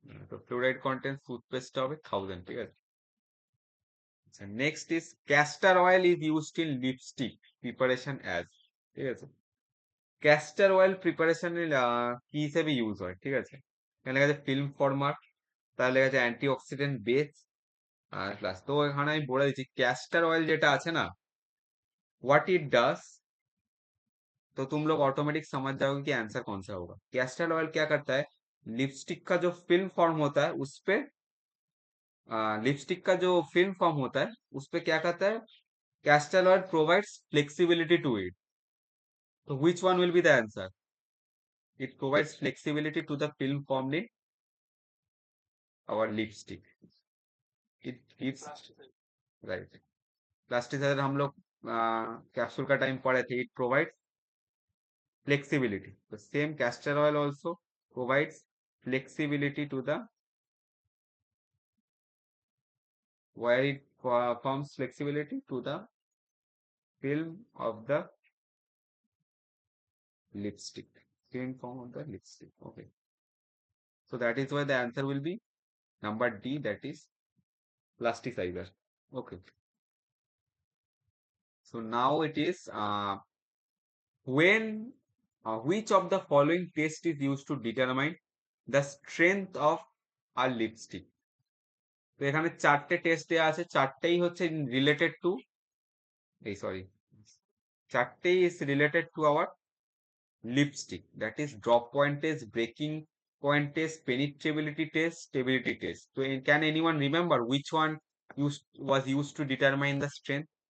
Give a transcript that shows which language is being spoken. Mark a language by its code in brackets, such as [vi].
[bn] তো fluoride content টুথপেস্টটা হবে 1000, ঠিক আছে। আচ্ছা, [en] next is castor oil is used in lipstick preparation as, [bn] ঠিক আছে। ক্যাস্টর অয়েল প্রিপারেশনে কি হিসেবে ইউজ হয়, ঠিক আছে। এখানে লেখা আছে ফিল্ম ফর্মার, তাহলে লেখা আছে অ্যান্টিঅক্সিডেন্ট বেস আর প্লাস। তো এখানে আমি বলে দিচ্ছি [hi] कैस्टर ऑयल [bn] যেটা আছে না, [en] what it does, [hi] तो तुम लोग ऑटोमेटिक समझ जाओगे कि आंसर कौन सा होगा। कैस्टर ऑयल क्या करता है, लिपस्टिक का जो फिल्म फॉर्म होता है उस पे लिपस्टिक का जो फिल्म फॉर्म होता है उस पे क्या कहता है, [en] Castor oil provides flexibility to it. तो which one will be the answer? It provides flexibility to the film form in our lipstick. It gives, right, [hi] plasticiser हम लोग कैप्सूल का टाइम पढ़े थे, [en] It provides flexibility. The same castor oil also provides flexibility to the, where it forms flexibility to the film of the lipstick. Film form of the lipstick. Okay. So that is why the answer will be number D, that is plasticizer. Okay. So now it is when which of the following test is used to determine the strength of a lipstick? [bn] তো এখানে চারটে test দেওয়া আছে, চারটেই হচ্ছে related to, এই sorry, চারটেই [en] is related to our lipstick, [bn] that is drop point test, breaking point test, পেনিট্রেবিলিটি test, stability test. [en] তো can anyone remember which one was use to determine the strength?